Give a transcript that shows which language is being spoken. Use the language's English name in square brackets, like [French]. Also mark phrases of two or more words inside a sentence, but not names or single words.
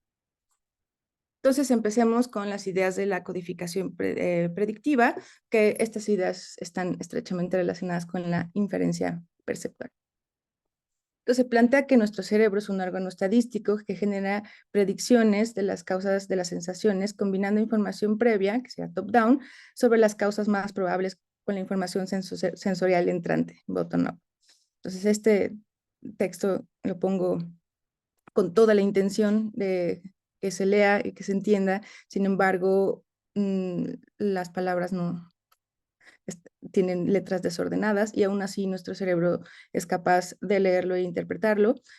[Spanish] Entonces empecemos con las ideas de la codificación predictiva, que estas ideas están estrechamente relacionadas con la inferencia perceptual. Entonces se plantea que nuestro cerebro es un órgano estadístico que genera predicciones de las causas de las sensaciones, combinando información previa, que sea top-down, sobre las causas más probables con la información sensorial entrante, bottom-up. Entonces este texto lo pongo con toda la intención de que se lea y que se entienda. Sin embargo, las palabras no tienen letras desordenadas, y aún así nuestro cerebro es capaz de leerlo e interpretarlo.